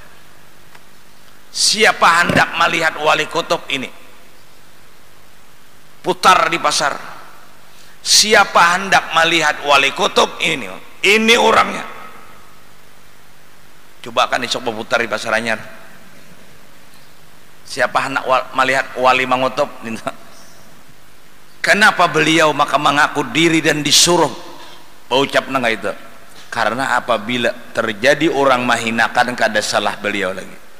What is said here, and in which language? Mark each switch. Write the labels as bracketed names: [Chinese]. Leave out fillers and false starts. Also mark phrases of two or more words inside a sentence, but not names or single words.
[Indonesian] Siapa hendak melihat wali kutub ini, putar di pasar. Siapa hendak melihat wali kutub ini orangnya. Coba akan dicoba putar di pasar anyar. Siapa hendak melihat wali mangutub? Kenapa beliau maka mengaku diri dan disuruh ucap nang itu? Karena apabila terjadi orang mahinakan, kada salah beliau lagi.